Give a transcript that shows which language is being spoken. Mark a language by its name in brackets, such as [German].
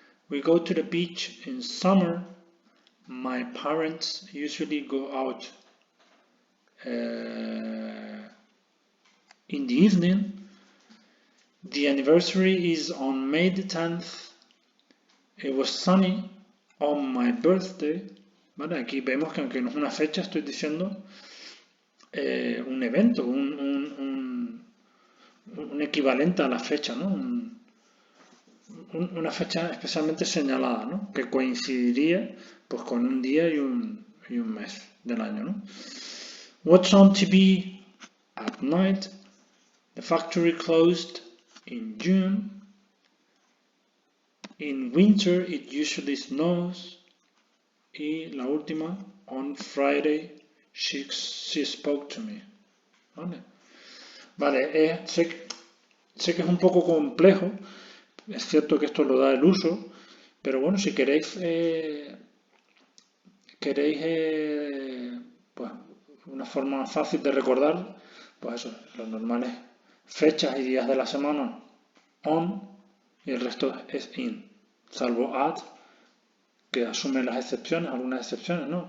[English] We go to the beach in summer. My parents usually go out in the evening. The anniversary is on May the 10th. It was sunny on my birthday. [Spanish] ¿Vale? Aquí vemos que aunque no es una fecha, estoy diciendo un evento, un equivalente a la fecha, ¿no? Una fecha especialmente señalada, ¿no? Que coincidiría pues con un día y un mes del año, ¿no? [English] What's on TV at night? The factory closed in June. In winter it usually snows. [Spanish] Y la última, [English] on Friday she spoke to me. [Spanish] Vale, sé que es un poco complejo, es cierto que esto lo da el uso, pero bueno, si queréis, pues una forma fácil de recordar, pues eso, los normales fechas y días de la semana, on, y el resto es in, salvo at, que asume las excepciones, algunas excepciones, ¿no?